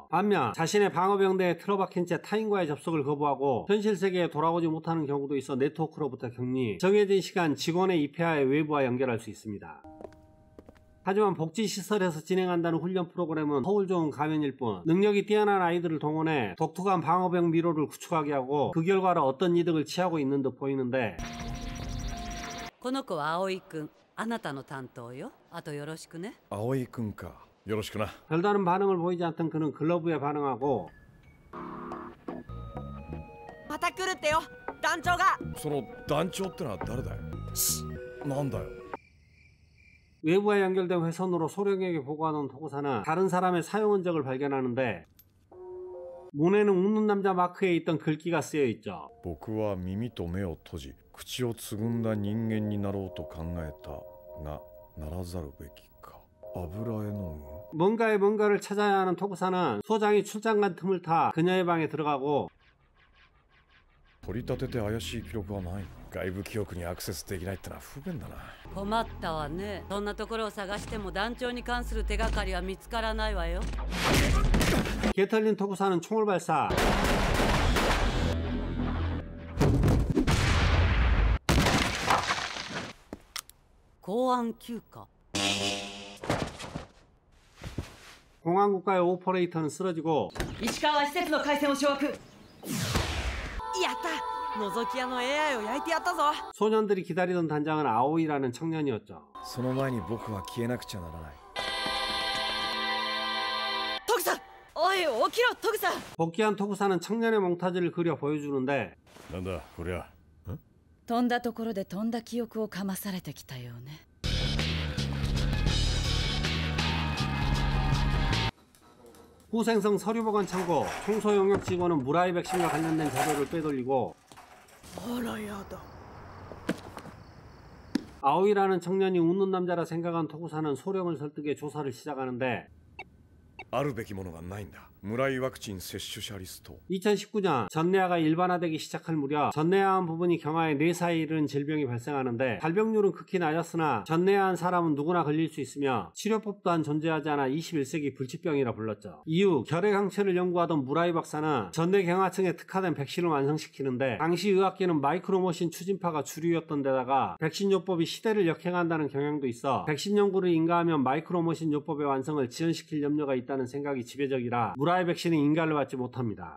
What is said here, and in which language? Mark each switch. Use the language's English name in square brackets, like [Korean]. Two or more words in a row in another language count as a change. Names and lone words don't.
[Korean] 반면 자신의 방어병대에 틀어박힌 채 타인과의 접속을 거부하고 현실 세계에 돌아오지 못하는 경우도 있어 네트워크로부터 격리, 정해진 시간 직원의 입회하에 외부와 연결할 수 있습니다. 하지만 복지시설에서 진행한다는 훈련 프로그램은 허울 좋은 가면일 뿐 능력이 뛰어난 아이들을 동원해 독특한 방어병 미로를 구축하게 하고 그 결과로 어떤 이득을 취하고 있는 듯 보이는데 [Japanese] この子は葵くん。あなたの担当よ。あとよろしくね。葵くんか。 よろしくな。 [Korean] 별다른 반응을 보이지 않던 그는 글러브에 반응하고 [Japanese] また来るってよ団長が。その団長ってのは誰だよ。なんだよ。 [Korean] 외부와 연결된 회선으로 소령에게 보고하는 토구사는 다른 사람의 사용 흔적을 발견하는데 문에는 웃는 남자 마크에 있던 글귀가 쓰여 있죠. [Japanese] 僕は耳と目を閉じ口をつぐんだ人間になろうと考えたがならざるべきか。油絵の具。 [Korean] 뭔가를 찾아야 하는 토구사는 소장이 출장 간 틈을 타 그녀의 방에 들어가고 [Japanese] 取り立てて怪しい記録はない。外部記憶にアクセスできないってのは不便だな。困ったわね。そんなところを探しても団長に関する手がかりは見つからないわよ。 [Korean] 개털린 토구사는 총을 발사. 공안 休暇. 공항 국가의 오퍼레이터는 쓰러지고 [Japanese] 石川施設の回線を掌握。やった覗き屋の AI を焼いてやったぞ。 [Korean] 소년들이 기다리던 단장은 아오이라는 청년이었죠. [Japanese] その前に僕は消えなくちゃならない。徳さんおい起きろトグさん。 [Korean] 복귀한 토구사는 청년의 몽타주를 그려 보여주는데 [Japanese] なんだこりゃ。飛んだところで飛んだ記憶をかまされてきたようね。 [Korean] 후생성 서류보관 창고 청소 용역 직원은 무라이 백신과 관련된 자료를 빼돌리고 [Japanese] あらやだ。 [Korean] 아오이라는 청년이 웃는 남자라 생각한 토구사는 소령을 설득해 조사를 시작하는데 [Japanese] あるべきものがないんだ。村井ワクチン接種者リスト。 [Korean] 2019년 전내아가 일반화되기 시작할 무렵 전내아한 부분이 경화에 4살에 이르는 질병이 발생하는데 발병률은 극히 낮았으나 전내아한 사람은 누구나 걸릴 수 있으며 치료법 또한 존재하지 않아 21세기 불치병이라 불렀죠. 이후 결핵항체를 연구하던 무라이 박사는 전내경화층에 특화된 백신을 완성시키는데 당시 의학계는 마이크로머신 추진파가 주류였던 데다가 백신 요법이 시대를 역행한다는 경향도 있어 백신 연구를 인가하면 마이크로머신 요법의 완성을 지연시킬 염려가 있다는 생각이 지배적이라 무라이 백신은 인가를 받지 못합니다.